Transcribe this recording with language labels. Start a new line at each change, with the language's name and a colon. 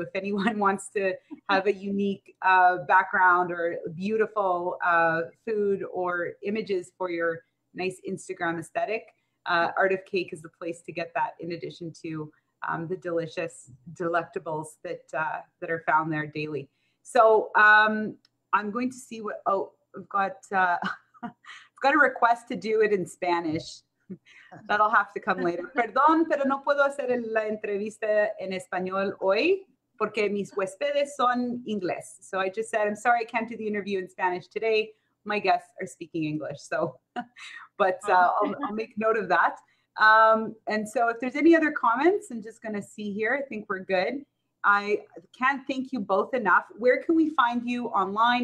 English: If anyone wants to have a unique background or beautiful food or images for your nice Instagram aesthetic, Art of Cake is the place to get that, in addition to the delicious delectables that are found there daily. So I'm going to see what, I've got I've got a request to do it in Spanish. That'll have to come later.
Spanish: Perdón, pero no puedo hacer la entrevista en español hoy porque mis huéspedes son inglés.
English: So I just said, I'm sorry, I can't do the interview in Spanish today. My guests are speaking English. So, but I'll make note of that. And so if there's any other comments, I'm just going to see here. I think we're good. I can't thank you both enough. Where can we find you online?